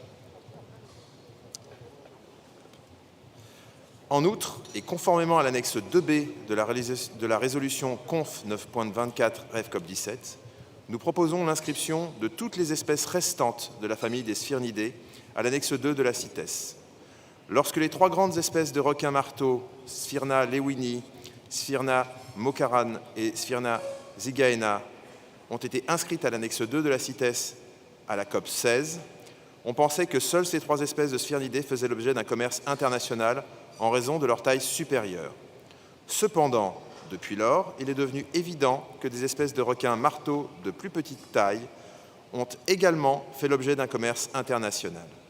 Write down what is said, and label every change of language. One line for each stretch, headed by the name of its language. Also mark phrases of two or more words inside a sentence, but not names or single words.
French: En outre, et conformément à l'annexe 2B de la résolution CONF 9.24 REV COP17, nous proposons l'inscription de toutes les espèces restantes de la famille des Sphyrnidés à l'annexe 2 de la CITES. Lorsque les 3 grandes espèces de requins-marteaux, Sphyrna lewini, Sphyrna mokaran et Sphyrna zygaena, ont été inscrites à l'annexe 2 de la CITES à la COP 16, on pensait que seules ces 3 espèces de Sphyrnidés faisaient l'objet d'un commerce international en raison de leur taille supérieure. Cependant, depuis lors, il est devenu évident que des espèces de requins marteaux de plus petite taille ont également fait l'objet d'un commerce international.